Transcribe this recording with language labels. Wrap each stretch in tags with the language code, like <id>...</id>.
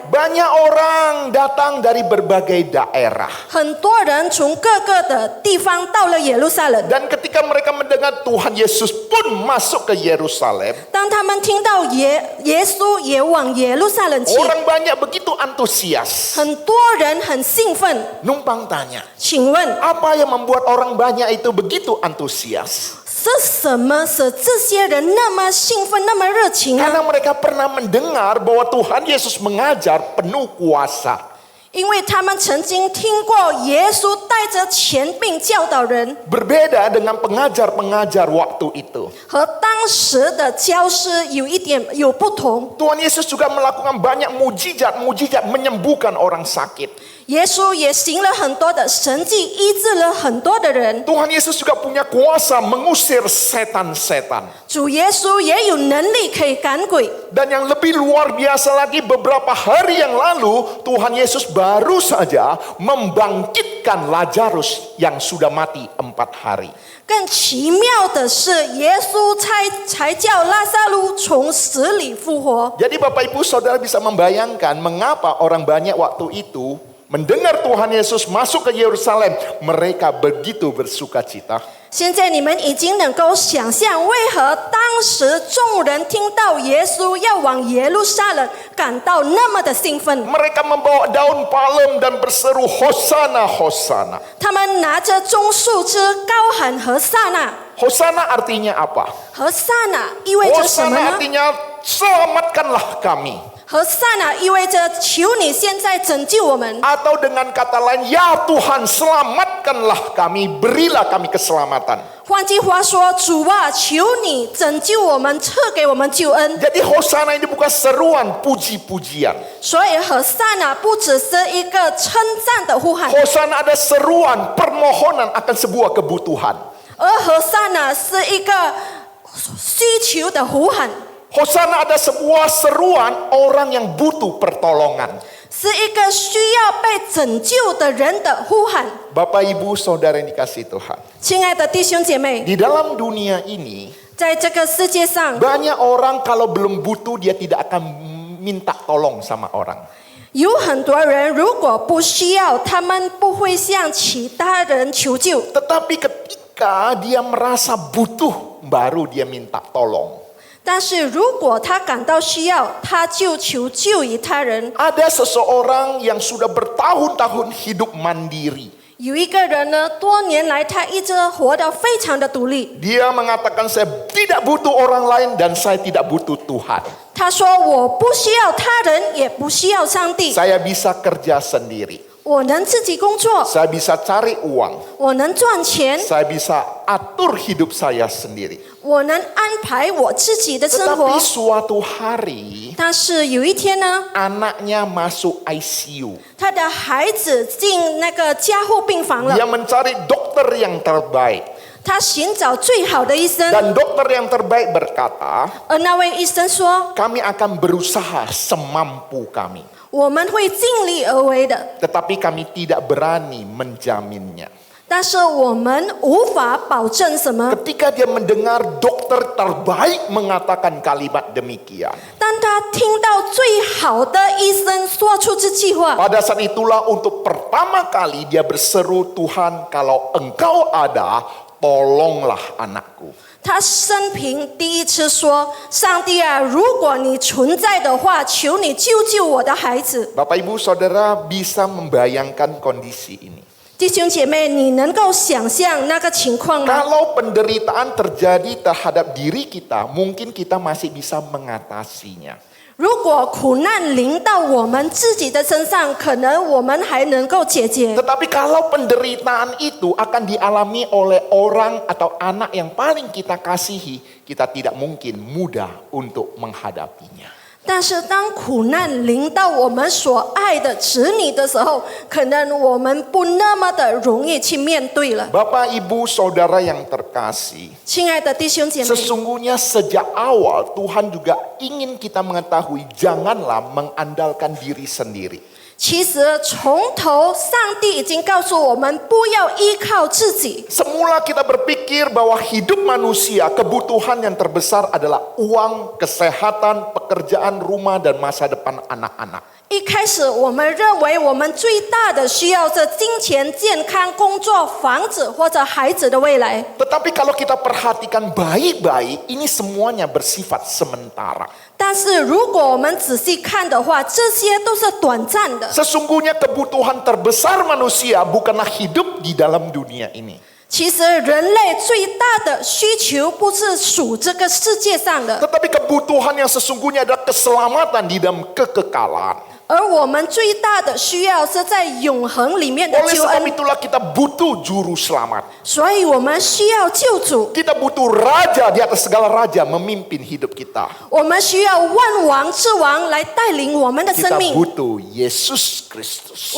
<id>Banyak orang datang dari berbagai daerah.</id> <zh>很多人从各个的地方到了耶路撒冷。</zh> <id>Dan ketika mereka mendengar Tuhan Yesus pun masuk ke Yerusalem,</id> <zh>当他们听到耶稣也往耶路撒冷去，</zh> <id>orang banyak begitu antusias.</id> <zh>很多人很兴奋。</zh> <id>Numpang tanya,</id> <zh>请问</zh> <id>apa yang membuat orang banyak itu begitu antusias?</id> <zh>是什么使这些人那么兴奋、那么热情呢？</zh> <id>Karena mereka pernah mendengar bahwa Tuhan Yesus mengajar penuh kuasa.</id> <zh>因为他们曾经听过耶稣带着权柄教导人，</zh> <id>Berbeda dengan pengajar-pengajar waktu itu.</id> <zh>和当时的教师有不同。</zh> <id>Tuhan Yesus juga melakukan banyak mujizat-mujizat menyembuhkan orang sakit.</id> <zh>耶稣也行了很多的神迹，医治了很多的人。</zh> <id>Tuhan Yesus juga punya kuasa mengusir setan-setan.</id> <zh>主耶稣也有能力可以赶鬼。</zh> <id>Dan yang lebih luar biasa lagi, beberapa hari yang lalu Tuhan Yesus baru saja membangkitkan Lazarus yang sudah mati 4 hari.</id> <zh>更奇妙的是，耶稣才叫拉撒路从死里复活。</zh> <id>Jadi Bapak Ibu Saudara bisa membayangkan mengapa orang banyak waktu itu mendengar Tuhan Yesus masuk ke Yerusalem, mereka begitu bersuka cita.</id> <zh>现在你们已经能够想象，为何当时众人听到耶稣要往耶路撒冷，感到那么的兴奋？</zh> <id>Mereka membawa daun palem dan berseru Hosana, Hosana.</id> <zh>他们拿着棕树枝高喊和撒那。</zh> <id>Hosana artinya apa?</id> <zh>和撒那意味着什么</zh> <id>Hosana</id> <zh>呢？</zh> <id>artinya selamatkanlah kami.</id> <zh>和撒那意味着求你现在拯救我们，</zh> <id>Atau dengan kata lain, ya Tuhan selamatkanlah kami, berilah kami keselamatan.</id> <zh>换句话说，主啊，求你拯救我们，赐给我们救恩。</zh> <id>Jadi Hosana ini bukan seruan puji-pujian.</id> <zh>所以和撒那不只是一个称赞的呼喊，</zh> <id>Hosana ada seruan permohonan akan sebuah kebutuhan.</id> <zh>而和撒那是一个需求的呼喊，</zh> <id>Hosana ada sebuah seruan orang yang butuh pertolongan.</id> <zh>是一个需要被拯救的人的呼喊。</zh> <id>Bapak Ibu Saudara yang dikasihi Tuhan.</id> <zh>亲爱的弟兄姐妹，</zh> <id>Di dalam dunia ini</id> <zh>在这个世界上，</zh> <id>banyak orang kalau belum butuh dia tidak akan minta tolong sama orang.</id> <zh>有很多人如果不需要，他们不会向其他人求救。</zh> <id>Tetapi ketika dia merasa butuh baru dia minta tolong.</id> <zh>但是如果他感到需要，他就求救于他人。</zh> <id>Ada seseorang yang sudah bertahun-tahun hidup mandiri.</id> <zh>有一个人呢，多年来他一直活得非常的独立。</zh> <id>Dia mengatakan saya tidak butuh orang lain dan saya tidak butuh Tuhan.</id> <zh>他说：“我不需要他人，也不需要上帝，</zh> <id>Saya bisa kerja sendiri.</id> <zh>我能自己工作，</zh> <id>Saya bisa cari uang.</id> <zh>我能赚钱，</zh> <id>Saya bisa atur hidup saya sendiri.</id> <zh>我能安排我自己的生活。</zh> <id>Tetapi suatu hari</id> <zh>但是有一天呢，</zh> <id>anaknya masuk ICU.</id> <zh>他的孩子进那个加护病房了，</zh> <id>Dia mencari dokter yang terbaik.</id> <zh>他寻找最好的医生，</zh> <id>Dan dokter yang terbaik berkata,</id> <zh>而那位医生说</zh> <id>kami akan berusaha semampu kami.</id> <zh>我们会尽力而为的，</zh> <id>Tetapi kami tidak berani menjaminnya.</id> <zh>但是我们无法保证什么。</zh> <id>Ketika dia mendengar dokter terbaik mengatakan kalimat demikian.</id> <zh>当他听到最好的医生说出这句话，</zh> <id>Pada saat itulah untuk pertama kali dia berseru, Tuhan kalau engkau ada, tolonglah anakku.</id> <zh>他生平第一次说：“上帝啊，如果你存在的话，求你救救我的孩子。</zh> <id>Bapak Ibu Saudara bisa membayangkan kondisi ini. ”</id> <zh>弟兄姐妹，你能够想象那个情况吗？</zh> <id>Kalau penderitaan terjadi terhadap diri kita, mungkin kita masih bisa mengatasinya.</id> <zh>如果苦难临到我们自己的身上，可能我们还能够解决。</zh> <id>Tetapi kalau penderitaan itu akan dialami oleh orang atau anak yang paling kita kasihi, kita tidak mungkin mudah untuk menghadapinya.</id> <zh>但是当苦难临到我们所爱的子女的时候，可能我们不那么的容易去面对了。</zh> <id>Bapak Ibu Saudara yang terkasih,</id> <zh>亲爱的弟兄姐妹，</zh> <id>sesungguhnya sejak awal Tuhan juga ingin kita mengetahui janganlah mengandalkan diri sendiri.</id> <zh>其实从头上帝已经告诉我们，不要依靠自己。</zh> <id>Semula kita berpikir bahwa hidup manusia kebutuhan yang terbesar adalah uang, kesehatan, pekerjaan, rumah, dan masa depan anak-anak.</id> <zh>一开始我们认为我们最大的需要是金钱、健康、工作、房子或者孩子的未来。</zh> <id>Tetapi kalau kita perhatikan baik-baik, ini semuanya bersifat sementara.</id> <zh>但是如果我们仔细看的话，这些都是短暂的。</zh> <id>Sesungguhnya kebutuhan terbesar manusia bukanlah hidup di dalam dunia ini.</id> <zh>其实人类最大的需求不是属这个世界上的，</zh> <id>Tetapi kebutuhan yang sesungguhnya adalah keselamatan di dalam kekekalan.</id> <zh>而我们最大的需要是在永恒里面的</zh> <id>Oleh</id> <zh>救</zh> <id>sebab</id> <zh>恩，</zh> <id>itulah kita butuh juru selamat.</id> <zh>所以我们需要救主，</zh> <id>Kita butuh raja di atas segala raja memimpin hidup kita.</id> <zh>我们需要万王之王来带领我们的生</zh> <id>Kita</id> <zh>命，</zh> <id>butuh Yesus Kristus.</id>